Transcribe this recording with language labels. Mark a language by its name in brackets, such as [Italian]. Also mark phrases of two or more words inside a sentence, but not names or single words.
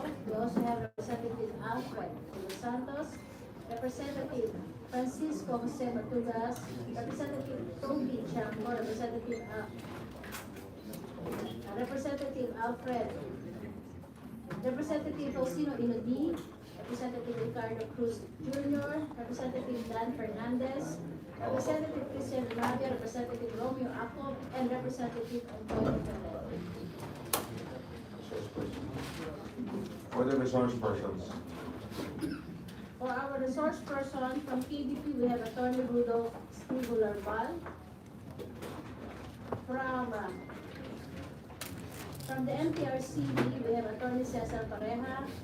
[English] We also have Representative Alfred De Los Santos, Representative Francisco Jose Matugas, Representative Toby Chango, Representative Alfred, Representative Faustino Inodi, Representative Ricardo Cruz Jr., Representative Dan Fernandez, Representative Christian Rabia, Representative Romeo Acob, and Representative Antonio Fernandez. For the resource persons. For our resource person from PDP, we have Attorney Rudolph Stibular-Val. From the MTRCB, we have Attorney Cesar Pareja.